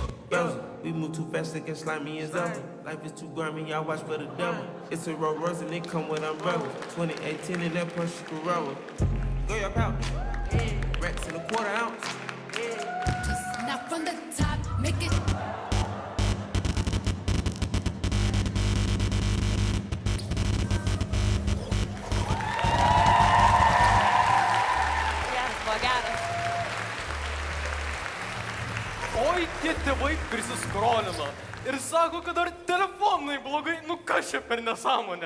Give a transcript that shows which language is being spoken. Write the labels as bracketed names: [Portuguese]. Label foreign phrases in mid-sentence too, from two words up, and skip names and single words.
[English] We move too fast, they can slime me as ever. Life is too grimy, y'all watch for the devil. It's a Rolls Royce and it come with umbrella. 2018 in that Porsche Carrera. Go your pouch. Racks in a quarter ounce. Just not from the top, make it. [Lithuanian] Oi, tie tėvai prisiskrolino ir sako, kad dar telefonai blogai, nu kas čia per nesąmonę.